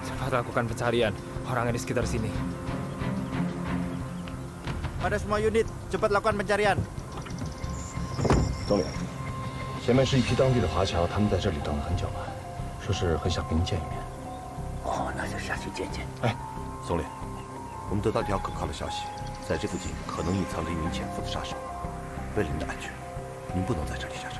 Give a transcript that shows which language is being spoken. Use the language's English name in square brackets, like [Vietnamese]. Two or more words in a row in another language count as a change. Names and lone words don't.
[Indonesian] lakukan pencarian orang di sekitar sini. Pada semua unit, cepat lakukan pencarian. [Chinese] 总理，前面是一批当地的华侨，他们在这里等了很久了，说是很想跟您见一面。哦，那就下去见见。哎，总理，我们得到一条可靠的消息，在这附近可能隐藏着一名潜伏的杀手。为了您的安全，您不能在这里下车。